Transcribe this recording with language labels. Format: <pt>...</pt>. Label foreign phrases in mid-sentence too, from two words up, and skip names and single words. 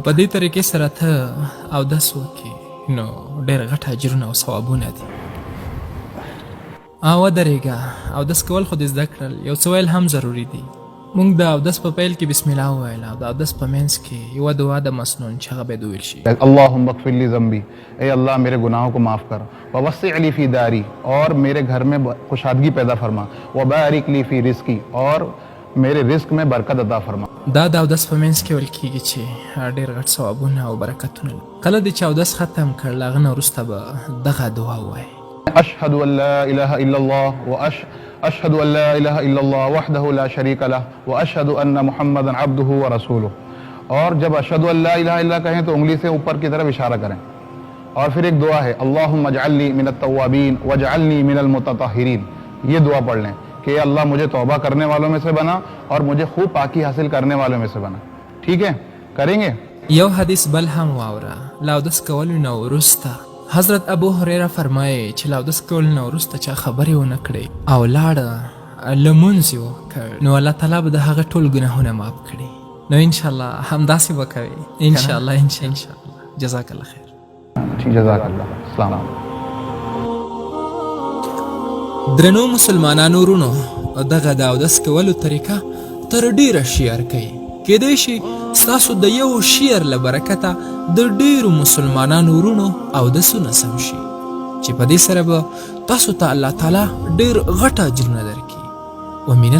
<ps>په دې طریقې سره ته اودس وکړې نو ډېر غټ اجرونه او ثوابونه دي. ودرېږه، اودس کول خو دې زده کړل، یو څه ویل هم ضروري دي. مونږ د اودس په پیل کې بسم الله وویل او د اودس په منځ کې یوه دعا د مسنون چې هغه باید وویل شي.</ps> <ar>اللهم اغفر لی ذنبی،</ar> <ur>اے اللہ میرے گناہوں کو معاف کر،</ur> <ar>ووسع لی فی داری،</ar> <ur>اور میرے گھر میں خوشحادگی پیدا فرما،</ur> <ar>وبارک لی فی رزقی،</ar> <ur>اور میرے رزق میں برکت عطا فرما.</ur> <ps>دا د اودس په منځ کې ویل کېږي چې ډېر غټ ثوابونه او برکتونه لري. کله دې چې اودس ختم کړ له هغه نه وروسته به دغه دعا ووایې:</ps> <ar>اشهد ان لا اله الا الله اشهد ان لا اله الا الله وحده لا شریک له واشهد ان محمدا عبده ورسوله.</ar> <ur>اور جب</ur> <ar>اشهد ان لا الہ الا</ar> <ur>کہیں تو انگلی سے اوپر کی طرف اشارہ کریں. اور پھر ایک دعا ہے:</ur> <ar>اللہم اجعلنی من التوابین واجعلنی من المتطہرین.</ar> <ur>یہ دعا پڑھ لیں کہ اے اللہ مجھے توبہ کرنے والوں میں سے بنا اور مجھے خوب پاکی حاصل کرنے والوں میں سے بنا. ٹھیک ہے، کریں گے.</ur> <ps>یو حدیث بل هم واوره. له اودس کولو نه وروسته حضرت ابو هریره فرمایي چې له اودس کولو نه وروسته چا خبرې ونه کړې او لاړه لمونځ یې وکړ نو الله تعالی به د هغه ټول ګناهونه معاف کړي. نو انشاءالله همداسې به کوې انشاءالله.</ps> <ar>انشاءالله. جزاک الله خیر. ٹھیک، جزاک اللہ. السلام علیکم.</ar> <ps>درنو مسلمانانو ورونو، دغه د اودس کولو طریقه تر ډیره شیار کوي. کیدای شي ستاسو د یو شیر له برکته د ډیرو مسلمانانو ورونو اودسونه سم شي چې په دې سره به تاسو ته الله تعالی ډیر غټ اجرونه درکړي.</ps>